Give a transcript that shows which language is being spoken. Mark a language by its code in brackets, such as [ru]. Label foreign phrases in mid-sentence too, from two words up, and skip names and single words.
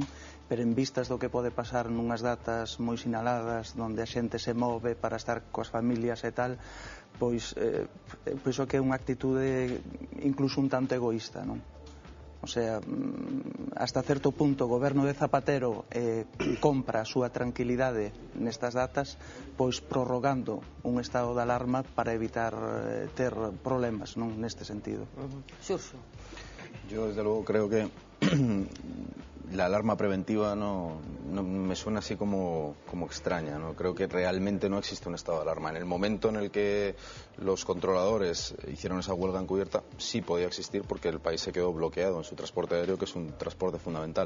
[gl] Pero en vistas do que pode pasar nunhas datas moi sinaladas, onde a xente se move para estar coas familias e tal, pois penso que é unha actitude incluso un tanto egoísta, non? [es] O sea, hasta [gl] certo punto o goberno de Zapatero compra a súa tranquilidade nestas datas, pois prorrogando un estado de alarma para evitar ter problemas, non, neste sentido. Xurxo. [es] Yo desde luego creo que la alarma preventiva no me suena así como extraña, ¿no? Creo que realmente no existe un estado de alarma. En el momento en el que los controladores hicieron esa huelga encubierta, sí podía existir porque el país se quedó bloqueado en su transporte aéreo, que es un transporte fundamental.